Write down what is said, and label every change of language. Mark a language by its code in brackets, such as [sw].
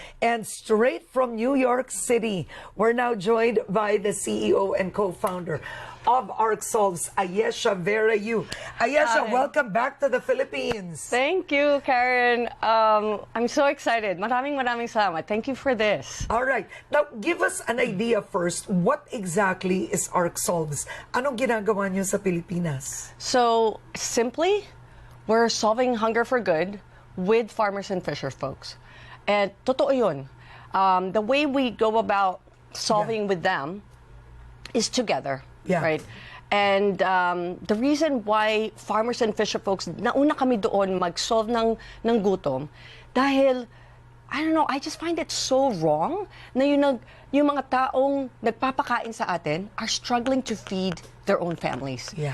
[en] And straight from New York City, we're now joined by the CEO and co-founder of ARC Solves, Ayesha, Vera. Ayesha, welcome back to the Philippines. Thank you, Karen. I'm so excited. Maraming salamat. Thank you for this. All right. Now, give us an idea first. What exactly is ARC Solves? [tl] Anong ginagawa niyo sa Pilipinas? [en] So, simply, we're solving hunger for good with farmers and fisher folks. And totoo yun. The way we go about solving with them is together. Right? And the reason why farmers and fisher folks, nauna kami doon mag-solve ng gutom, dahil, I don't know, I just find it so wrong na yung mga taong nagpapakain sa atin are struggling to feed their own families.